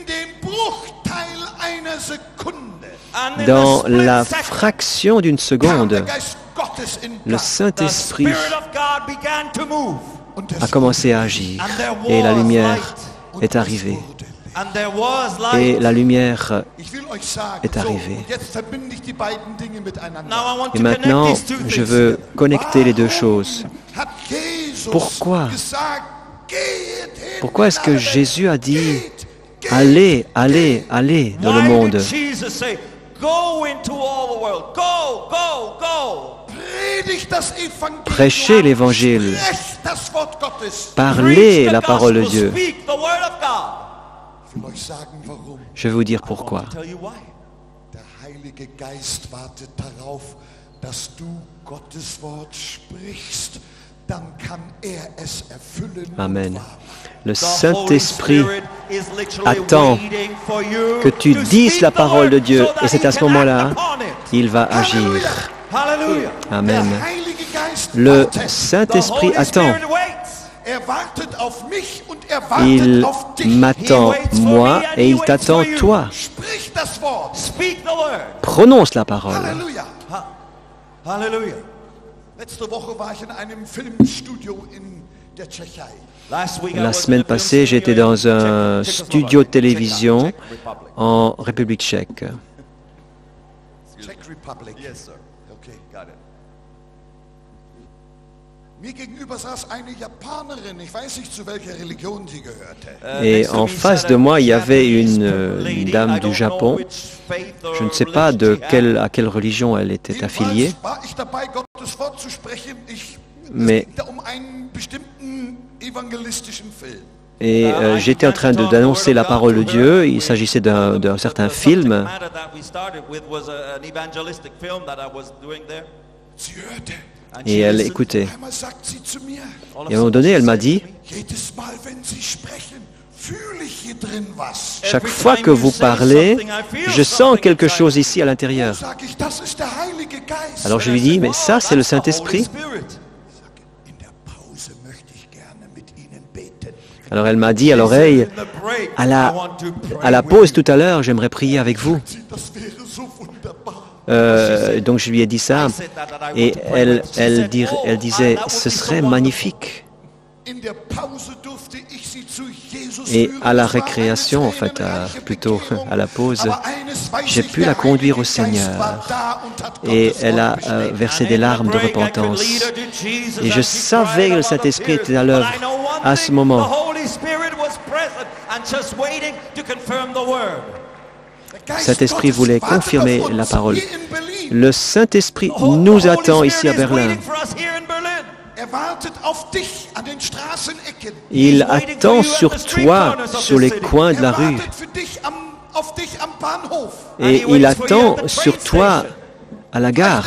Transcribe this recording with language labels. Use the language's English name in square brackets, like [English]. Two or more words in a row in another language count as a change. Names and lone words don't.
[French] Dans la fraction d'une seconde, le Saint-Esprit a commencé à agir et la lumière est arrivée. et la lumière [German] Ich will euch sagen, [French] est arrivée. [German] und jetzt verbinde ich die beiden Dinge miteinander. [French] Et maintenant, je veux connecter les deux choses. [German] Hat Jesus [French] Pourquoi? [German] gesagt, geht hin [French] Pourquoi est-ce que [German] in alle Welt. [French] Jésus a dit [German] Geht, geht. [French] allez, allez, allez dans le [English] Why [French] monde? [English] did Jesus say, go into all the world, go, go, go? [German] Predigt das Evangelium. [French] Prêchez l'évangile. [German] Sprecht das Wort Gottes. [French] Parlez [English] Preach the [French] la parole de [English] gospel, [French] Dieu. [English] speak the word of God. [German] Ich will euch sagen, warum. [French] Je vais vous dire pourquoi. [English] Tell you why. [German] Der Heilige Geist wartet darauf, dass du Gottes Wort sprichst. Dann kann er es erfüllen. und Amen. wahr machen. [French] Le [English] The Holy [French] Saint-Esprit [English] Spirit is literally [French] attend [English] waiting for you [French] que tu [English] to [French] dises [English] speak [French] la [English] the [French] parole de [English] word [French] Dieu, [English] so that [French] et c'est [English] he [French] à ce [English] can act [French] moment-là [English] upon it. [French] qu'il va agir. Hallelujah. Amen. [German] Der Heilige Geist [French] Le [German] wartet. [English] The [French] Saint-Esprit [English] Holy [French] attend. [English] Spirit waits. [German] Er wartet auf mich und er wartet [French] Il [German] auf dich. [French] m'attend moi et il t'attend toi. [German] Sprich das Wort. [English] Speak the word. [French] Prononce la parole. [German] Halleluja. [English] Hallelujah. [German] Letzte Woche war ich in einem Filmstudio in der Tschechei. [English] Last week I [French] La [English] was [French] semaine [English] in a film [French] passée, j'étais [English] studio in [French] dans un [English] Czechoslovakia. [French] studio de télévision [English] Czech Republic. [French] en République tchèque. [English] Czech Republic. Yes, sir. Okay. Got it. [German] Mir gegenüber saß eine Japanerin. Ich weiß nicht, zu welcher Religion sie gehörte. [French] Et en face de moi, il y avait une dame du Japon. Je ne sais pas à quelle religion elle était affiliée, [German] Jedenfalls war ich dabei, Gottes Wort zu sprechen. Es [French] mais [German] ging da um einen bestimmten evangelistischen Film. [French] et j'étais en train d'annoncer la parole de Dieu. Il s'agissait d'un certain film. [German] Sie hörte. [French] Et elle écoutait. [German] Einmal sagt sie zu mir, [French] Et à un moment donné, elle m'a dit, [German] jedes Mal, wenn Sie sprechen, fühle ich hier drin was. [French] chaque fois que vous parlez, je sens quelque chose ici à l'intérieur. [German] Sag ich, das ist der Heilige Geist. [French] Alors je lui dis, mais ça, c'est le Saint-Esprit. [German] In der Pause möchte ich gerne mit Ihnen beten. [French] Alors elle m'a dit à l'oreille, à la pause tout à l'heure, j'aimerais prier avec vous. [German] Das wäre so wunderbar. [French] Donc je lui ai dit ça, et elle disait, ce serait magnifique. [German] In der Pause durfte ich sie zu Jesus [French] Et [German] führen. [French] à la [German] Es war [French] récréation, [German] eine [French] en fait, [German] tränenreiche [French] plutôt [German] Bekehrung. [French] à la pause, [German] Aber eines weiß [French] j'ai [German] ich, [French] pu [German] der [French] la conduire au [German] Heilige Geist [French] Seigneur. [German] war da und hat [French] Et [German] Gottes [French] elle a [German] Wort gesprochen. [French] versé des larmes de repentance. Et je savais que le Saint-Esprit était à l'œuvre à ce moment. [German] Der Geist [French] Saint-Esprit [German] Gottes [French] voulait [German] wartet [French] confirmer [German] auf uns [French] la parole. [German] hier in Berlin. [French] Le Saint-Esprit nous attend ici à Berlin. [German] Er wartet auf dich an den Straßenecken. [French] Il attend sur toi, sur les coins de la rue. [German] wartet für dich auf dich am Bahnhof. [French] Et il attend sur toi à la gare.